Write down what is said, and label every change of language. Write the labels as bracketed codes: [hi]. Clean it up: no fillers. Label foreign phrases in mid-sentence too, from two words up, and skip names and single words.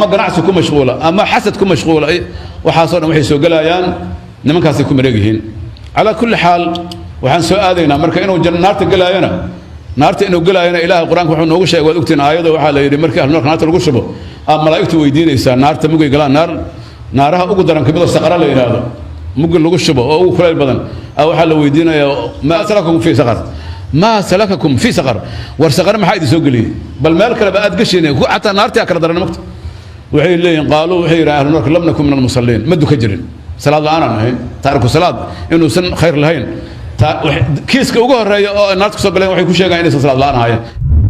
[so] ganacsi ku mashquula ama xasad ku mashquula waxa soo dhan waxay soo galayaan nimankaas ku mareegihiin [ar] على كل حال [so] waxaan soo aadaynaa marka inuu jannaarta galayana naarta inuu galayana ilaahay quraanka wuxuu noogu sheegay wad ogtiin aayada waxa la yiri markii ahlu naarta lagu shubo malaa'iktu weydiinaysaa naarta mugay galaan naaraha ugu daran kamid oo saqara la yiraahdo mugay lagu shubo oo ugu kuleel badan waxa la weydiinayaa [ar] ما سلككم في سقر [so] war saqar maxay idin soo galiyay bal meel kale ba aad gashinay hatta naarta kala daran magta waxay leeyeen qaalu waxay yiraahdeen ahlu naarka [ar] لم نك من المصلين [so] ma duka jirin salaad la'aan ahayn taariku salaad inuu san khayr lahayn kiiska ugu horeeyo oo naarta soo galeen waxay ku sheegaan inay salaad la'aan ahaayeen